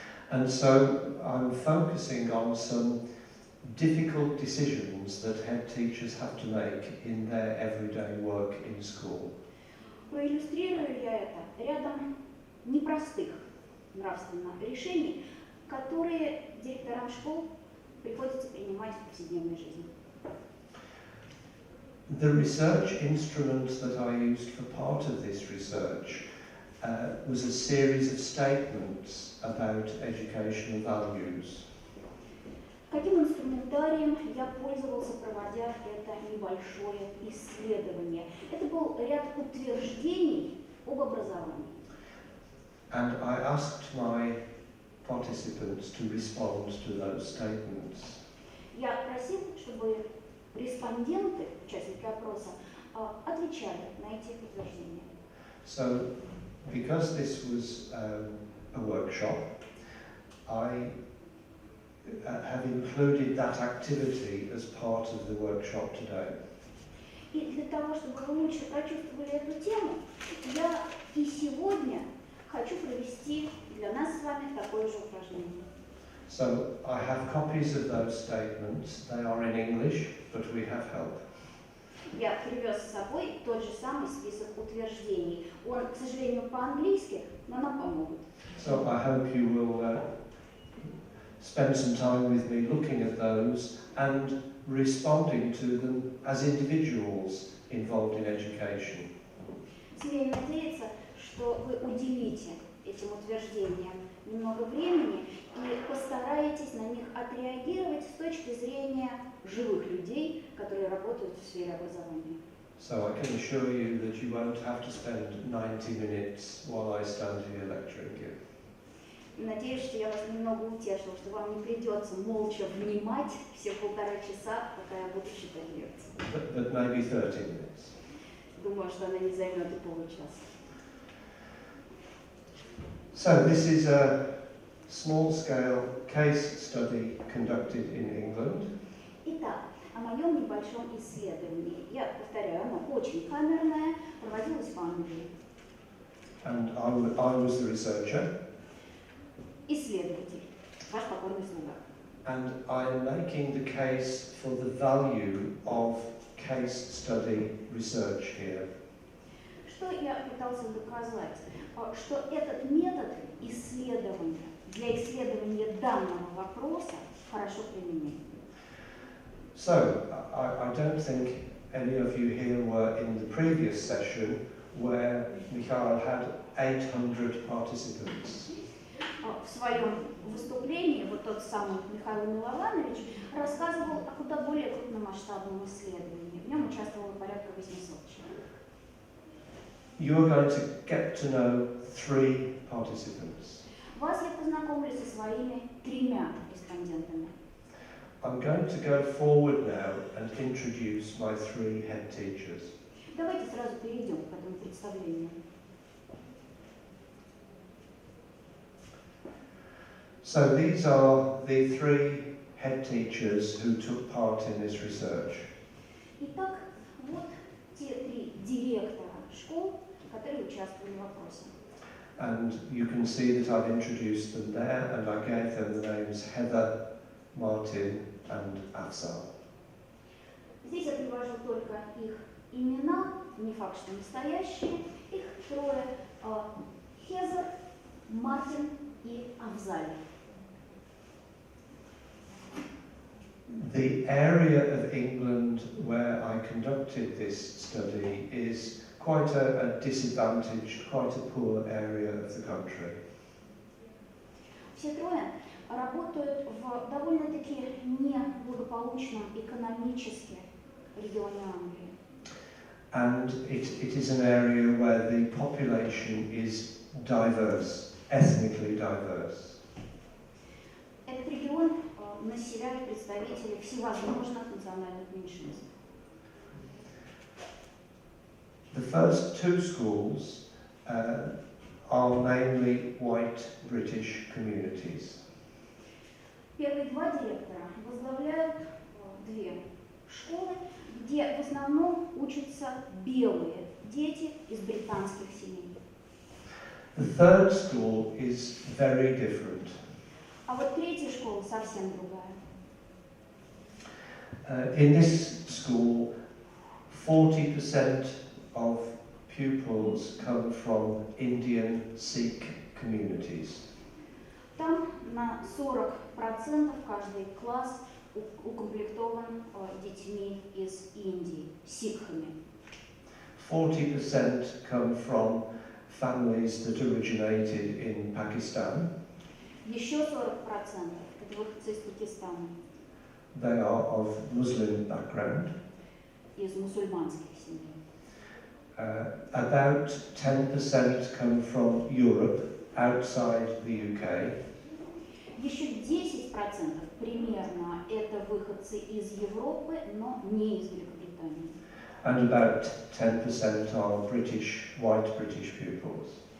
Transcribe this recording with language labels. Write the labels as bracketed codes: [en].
[en] And so I'm focusing on some difficult decisions that head teachers have to make in their everyday work in school. [ru] Проиллюстрирую я это рядом непростых нравственно решений, которые директорам школ приходится принимать в повседневной жизни. [en] The research instrument that I used for part of this research was a series of statements about educational values. [ru] Каким инструментарием я пользовался, проводя это небольшое исследование? Это был ряд утверждений об образовании. [en] And I asked my participants to respond to those statements. [ru] Я prосил, чтобы респонденты, участники опроса, отвечали на эти утверждения. [en] So, because this was a workshop, I have included that activity as part of the workshop today. [ru] И для того, чтобы вы лучше прочувствовали эту тему, я и сегодня хочу провести для нас с вами такое же упражнение. [en] So, I have copies of those statements. They are in English, but we have help. [ru] Я привез с собой тот же самый список утверждений. Он, к сожалению, по-английски, но нам помогут. [en] So, I hope you will spend some time with me looking at those and responding to them as individuals involved in education. [ru] Смею надеяться, что вы уделите этим утверждениям немного времени и постараетесь на них отреагировать с точки зрения живых людей, которые работают в сфере образования. [en] So I can assure you that you won't have to spend 90 minutes while I stand here lecturing you. [ru] Надеюсь, что я вас немного утешила, что вам не придется молча внимать все 1,5 часа, пока я буду читать лекцию. [en] But maybe 30 minutes. [ru] Думаю, что она не займет и получаса. [en] So this is a small-scale case study conducted in England. [ru] Итак, о моем небольшом исследовании. Я повторяю, оно очень камерное, проводилось в Англии. [en] And I was the researcher. [ru] Исследователь, ваш покорный слуга. [en] And I am making the case for the value of case study research here. [ru] Что я пытался доказать? Что этот метод исследования для исследования данного вопроса хорошо применим. [en] So, I don't think any of you here were in the previous session where Michael had 800 participants. [ru] В своем выступлении вот тот самый Михаил Милованович рассказывал о куда более крупномасштабном исследовании. В нем участвовало порядка 800 человек. [en] You are going to get to know 3 participants. [ru] Вас я познакомлю со своими 3 респондентами. [en] I'm going to go forward now and introduce my 3 head teachers. [ru] Давайте сразу перейдем к этому представлению. [en] So these are the 3 head teachers who took part in this research. [ru] Итак, вот те 3 директора школ, которые участвовали в вопросе. [en] And you can see that I've introduced them there, and I gave them the names Heather, Martin and Afsar. [ru] Здесь я привожу только их имена, не факт, что настоящие. Их 3: Хезер, Мартин и Афзаль. [en] The area of England where I conducted this study is quite a disadvantaged, quite a poor area of the country. [ru] Все 3 работают в довольно-таки неблагополучном экономически регионе Англии. [en] And it is an area where the population is diverse, ethnically diverse. [ru] Этот регион населяют представители всевозможных национальных меньшинств. [en] The first 2 schools are mainly white British communities. [ru] Первые 2 директора возглавляют 2 школы, где в основном учатся белые дети из британских семей. [en] The third school is very different. [ru] А вот 3-я школа совсем другая. [en] In this school, 40% of pupils come from Indian Sikh communities. [ru] Там на 40% каждый класс укомплектован детьми из Индии, сикхами. [en] 40% come from families that originated in Pakistan. [ru] Еще 40% это выходцы из Пакистана, [en] They are of Muslim background. [ru] из мусульманских семей. [en] About 10% come from Europe, outside the UK. [ru] Еще 10% примерно это выходцы из Европы, но не из Великобритании. [en] And about 10% are white British pupils.